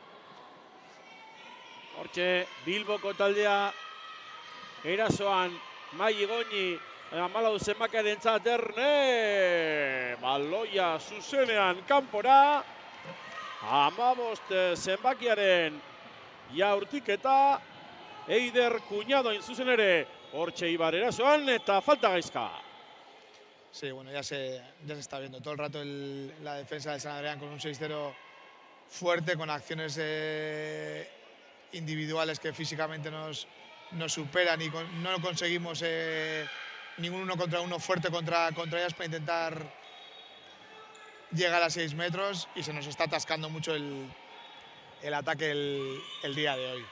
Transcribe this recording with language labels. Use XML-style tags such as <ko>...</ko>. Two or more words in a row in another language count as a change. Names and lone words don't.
<eu>Hortxe, Bilboko taldea erasoan Mai Igoñi 14 zenbakiarentzat Erne baloia zuzenean kanpora, 15 zenbakiaren jaurtiketa, Eider Cuñado hain zuzen ere hortxe Ibar erasoan eta falta Gaizka.</eu> <es>Sí, bueno, ya se está viendo todo el rato la defensa de San Adrián con un 6-0 fuerte, con acciones individuales que físicamente nos superan y no conseguimos ningún uno contra uno fuerte contra ellas para intentar llegar a 6 metros, y se nos está atascando mucho el ataque el día de hoy.</es>